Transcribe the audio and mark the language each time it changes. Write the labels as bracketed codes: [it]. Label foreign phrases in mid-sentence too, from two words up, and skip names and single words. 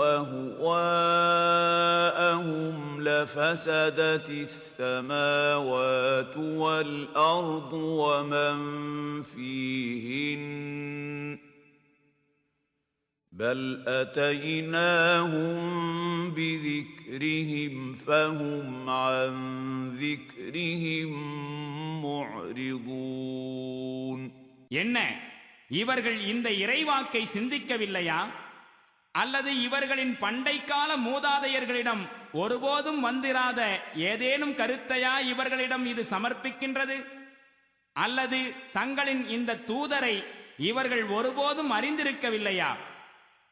[ar] أَهْوَاءَهُمْ لَفَسَدَتِ السَّمَاوَاتُ وَالْأَرْضُ وَمَنْ فِيهِنَّ بَلْ أَتَيْنَاهُمْ بِذِكْرِهِمْ فَهُمْ عَنْ ذِكْرِهِمْ مُعْرِضُونَ [ta] என்ன, இவர்கள் இந்த இறைவாக்கை சிந்திக்கவில்லையா? அல்லது இவர்களின் பண்டைக்கால மூதாதையர்களிடம் ஒருபோதும் வந்திராத ஏதேனும் கருத்தையா இவர்களிடம் இது சமர்ப்பிக்கின்றது? அல்லது தங்களின் இந்த தூதரை இவர்கள் ஒருபோதும் அறிந்திருக்கவில்லையா?